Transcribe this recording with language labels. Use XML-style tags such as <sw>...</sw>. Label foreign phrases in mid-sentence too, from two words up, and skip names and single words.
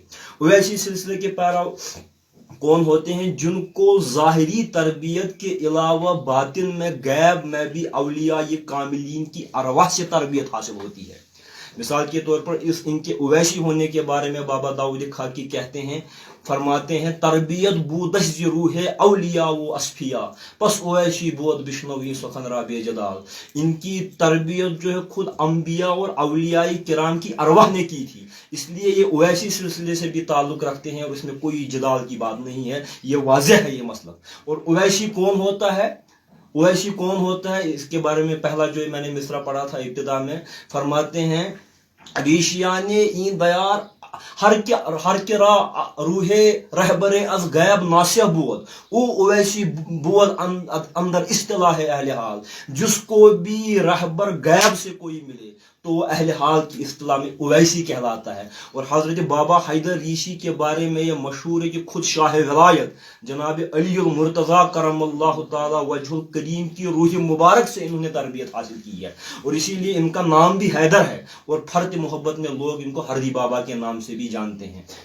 <ur>اویسی سلسلے کے پیرو کون ہوتے ہیں؟ جن کو ظاہری تربیت کے علاوہ باطن میں غیب میں بھی اولیاء کاملین کی ارواح سے تربیت حاصل ہوتی ہے۔ مثال کے طور پر ان کے اویسی ہونے کے بارے میں بابا داؤد خاکی کہتے ہیں، فرماتے ہیں،</ur> <fa>تربیت بودش زی روح اولیاء و اصفیاء پس اویسی بود بشنوی سخن را بے جدال۔</fa> <ur>ان کی تربیت جو ہے خود انبیاء اور اولیاء کرام کی ارواح نے کی تھی، اس لیے یہ اویسی سلسلے سے بھی تعلق رکھتے ہیں، اور اس میں کوئی جدال کی بات نہیں ہے، یہ واضح ہے یہ مسئلہ۔ اور اویسی کون ہوتا ہے؟ اویسی کون ہوتا ہے اس کے بارے میں پہلا جو میں نے مصرع پڑھا تھا ابتدا میں، فرماتے ہیں،</ur> <fa>ریشیان این دیار ہر کے را روح رہبر از غیب ناسیہ بود او اویسی بود اندر اصطلاح اہل حال۔</fa> <ur>جس کو بھی رہبر غیب سے کوئی ملے تو وہ اہل حال کی اصطلاح میں اویسی کہلاتا ہے۔ اور حضرت بابا حیدر ریشی کے بارے میں یہ مشہور ہے کہ خود شاہ ولایت جناب علی المرتضیٰ کرم اللہ تعالی وجہ الکریم کی روح مبارک سے انہوں نے تربیت حاصل کی ہے، اور اسی لیے ان کا نام بھی حیدر ہے، اور فرط محبت میں لوگ ان کو ہردی بابا کے نام سے بھی جانتے ہیں۔</ur>